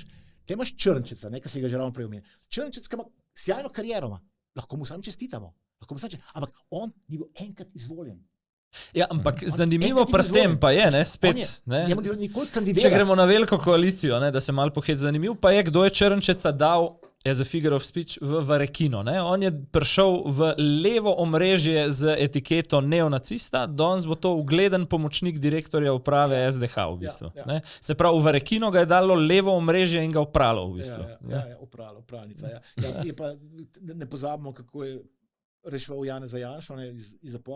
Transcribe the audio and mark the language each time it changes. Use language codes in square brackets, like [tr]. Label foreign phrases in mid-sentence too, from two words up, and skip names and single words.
[sl] Te imaš Črnčeca, ki si ga že ravno prej omenil. Črnčec, ki ima sjajno kariero, lahko mu sam čestitamo, ampak on ni bil enkrat izvoljen. Ja, ampak zanimivo pri tem pa je, spet, če gremo na veliko koalicijo, da se malo pohed, zanimiv pa je, kdo je Črnčeca dal [en] as a figure of speech [sl] v Varekino. On je prišel v levo omrežje z etiketo neonacista, danes bo to ugleden pomočnik direktorja uprave SDH v bistvu. Se pravi, v Varekino ga je dalo levo omrežje in ga opralo v bistvu. Opralnica. Je pa, ne pozabimo, kako je reševal Janeza Janšo iz zapora.